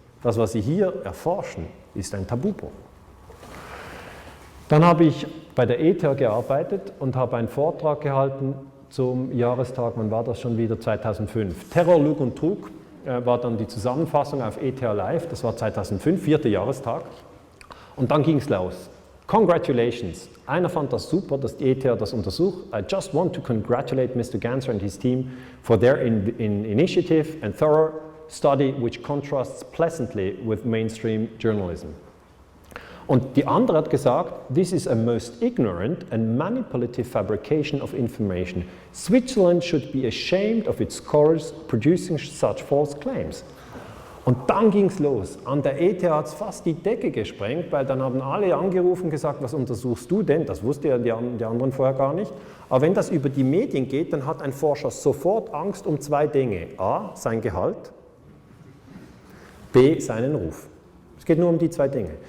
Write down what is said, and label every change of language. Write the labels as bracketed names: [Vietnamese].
[German] Das, was sie hier erforschen, ist ein Tabubruch. Dann habe ich bei der ETH gearbeitet und habe einen Vortrag gehalten zum Jahrestag, wann war das schon wieder, 2005. Terror, Lug und Trug war dann die Zusammenfassung auf ETH Live, das war 2005, 4. Jahrestag. Und dann ging es los. [English] Congratulations. [German] Einer fand das super, dass die ETH das untersucht. [English] I just want to congratulate Mr. Ganser and his team for their initiative and thorough study which contrasts pleasantly with mainstream journalism. [German] Und die andere hat gesagt, [English] this is a most ignorant and manipulative fabrication of information. Switzerland should be ashamed of its scholars producing such false claims. [German] Und dann ging es los. An der ETH hat es fast die Decke gesprengt, weil dann haben alle angerufen und gesagt, was untersuchst du denn? Das wusste ja die anderen vorher gar nicht. Aber wenn das über die Medien geht, dann hat ein Forscher sofort Angst um zwei Dinge. A, sein Gehalt, B, seinen Ruf. Es geht nur um die zwei Dinge.